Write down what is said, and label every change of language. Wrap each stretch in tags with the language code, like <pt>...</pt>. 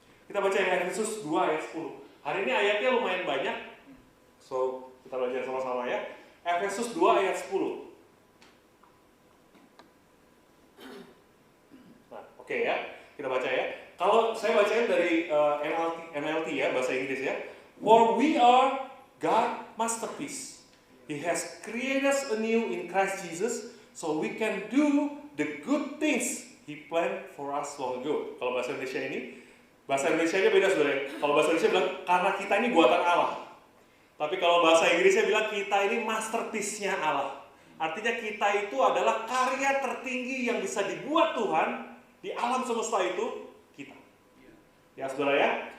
<id>Kita baca Efesus 2 ayat 10. Hari ini ayatnya lumayan banyak, so kita baca sama-sama ya. Efesus 2 ayat 10. Nah oke ya, kita baca ya. Kalau saya bacain dari NLT ya, bahasa Inggris ya.</id> <en>For we are God's masterpiece. He has created us anew in Christ Jesus, so we can do the good things He planned for us long ago.</en> <id>Kalau bahasa Indonesia ini, bahasa Indonesia-nya beda saudara. Kalau bahasa Indonesia bilang, karena kita ini buatan Allah. Tapi kalau bahasa Inggrisnya bilang, kita ini masterpiece-nya Allah. Artinya kita itu adalah karya tertinggi yang bisa dibuat Tuhan di alam semesta itu, kita. Ya saudara ya.</id>